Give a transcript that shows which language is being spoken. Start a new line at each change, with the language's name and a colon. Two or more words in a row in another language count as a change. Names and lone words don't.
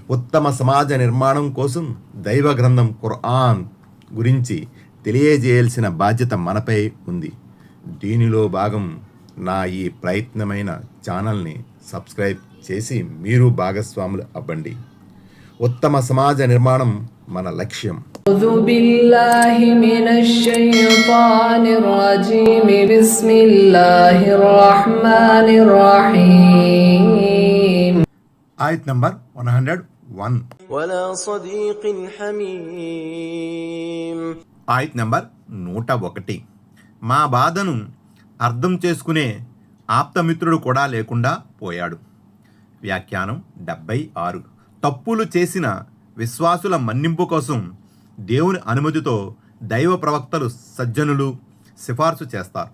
Telugu: ఉత్తమ సమాజ నిర్మాణం కోసం దైవ గ్రంథం ఖుర్ఆన్ గురించి తెలియజేయాల్సిన బాధ్యత మనపై ఉంది. దీనిలో భాగం నా ఈ ప్రయత్నమైన
English: channel subscribe
Telugu: చేసి మీరు భాగస్వాములు అవ్వండి. ఉత్తమ సమాజ నిర్మాణం మన లక్ష్యం.
Arabic: أعوذ بالله من الشيطان الرجيم بسم الله الرحمن الرحيم.
Telugu: ఆయత్ నంబర్ 101.
Arabic: ولا صديق حميم.
Telugu: ఆయత్ నంబర్ 101. మా బాధను అర్థం చేసుకునే ఆప్తమిత్రుడు కూడా లేకుండా పోయాడు. వ్యాఖ్యానం 76. తప్పులు చేసిన విశ్వాసుల మన్నింపు కోసం దేవుని అనుమతితో దైవ ప్రవక్తలు సజ్జనులు సిఫార్సు చేస్తారు.